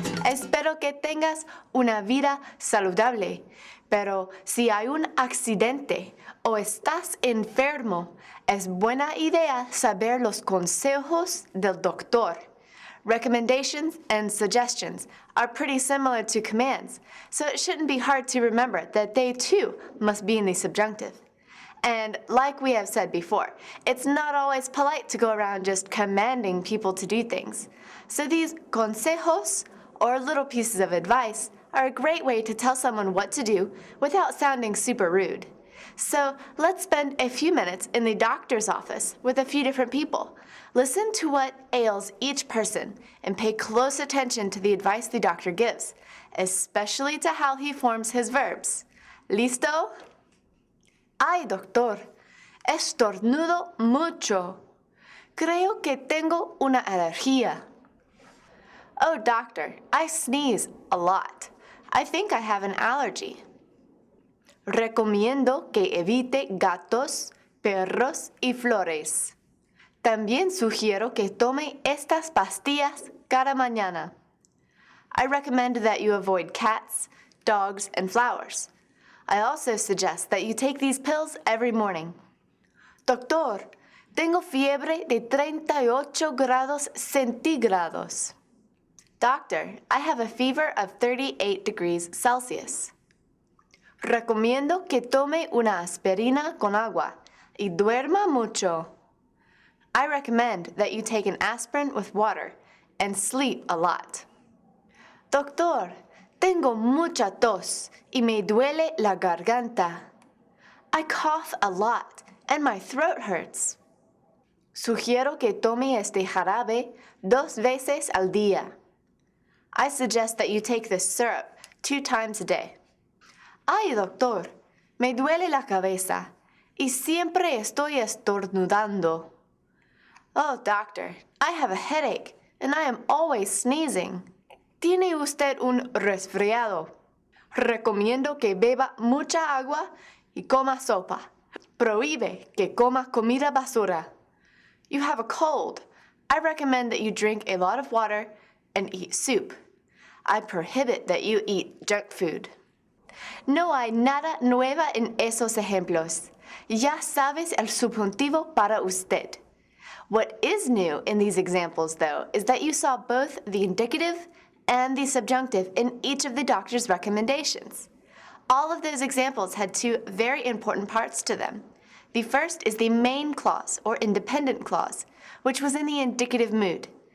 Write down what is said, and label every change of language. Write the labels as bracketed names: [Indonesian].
[Spanish] Espero que tengas una vida saludable, pero si hay un accidente o estás enfermo, es buena idea saber los consejos del doctor. [English] Recommendations and suggestions are pretty similar to commands, so it shouldn't be hard to remember that they too must be in the subjunctive. And like we have said before, it's not always polite to go around just commanding people to do things. So these consejos, or little pieces of advice, are a great way to tell someone what to do without sounding super rude. So let's spend a few minutes in the doctor's office with a few different people. Listen to what ails each person and pay close attention to the advice the doctor gives, especially to how he forms his verbs. [Spanish] ¿Listo? Ay, doctor, estornudo mucho. Creo que tengo una alergia. [English] Oh, doctor, I sneeze a lot. I think I have an allergy. [Spanish] Recomiendo que evite gatos, perros y flores. También sugiero que tome estas pastillas cada mañana. [English] I recommend that you avoid cats, dogs, and flowers. I also suggest that you take these pills every morning. [Spanish] Doctor, tengo fiebre de 38 grados centígrados. [English] Doctor, I have a fever of 38 degrees Celsius. [Spanish] Recomiendo que tome una aspirina con agua y duerma mucho. [English] I recommend that you take an aspirin with water and sleep a lot. [Spanish] Doctor, tengo mucha tos y me duele la garganta. [English] I cough a lot and my throat hurts. [Spanish] Sugiero que tome este jarabe 2 veces al día. [English] I suggest that you take this syrup 2 times a day. [Spanish] Ay, doctor, me duele la cabeza y siempre estoy estornudando. [English] Oh, doctor, I have a headache and I am always sneezing. [Spanish] ¿Tiene usted un resfriado? Recomiendo que beba mucha agua y coma sopa. Prohíbe que coma comida basura. [English] You have a cold. I recommend that you drink a lot of water and eat soup. I prohibit that you eat junk food. [Spanish] No hay nada nueva en esos ejemplos. Ya sabes el subjuntivo para usted. [English] What is new in these examples, though, is that you saw both the indicative and the subjunctive in each of the doctor's recommendations. All of those examples had 2 very important parts to them. The first is the main clause, or independent clause, which was in the indicative mood.